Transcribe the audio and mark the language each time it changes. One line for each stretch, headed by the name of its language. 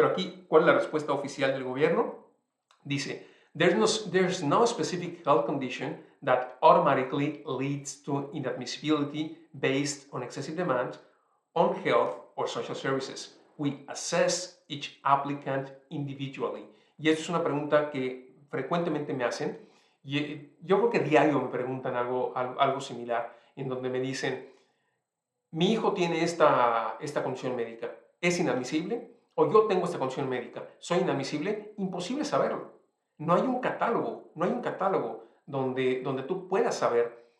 Spanish: Pero aquí, ¿cuál es la respuesta oficial del gobierno? Dice,
English: there's no specific health condition that automatically leads to inadmissibility based on excessive demand on health or social services. We assess each applicant individually.
Spanish: Y esto es una pregunta que frecuentemente me hacen. Y yo creo que diario me preguntan algo similar, en donde me dicen, mi hijo tiene esta condición médica, ¿es inadmisible? O yo tengo esta condición médica, ¿soy inadmisible? Imposible saberlo. No hay un catálogo donde tú puedas saber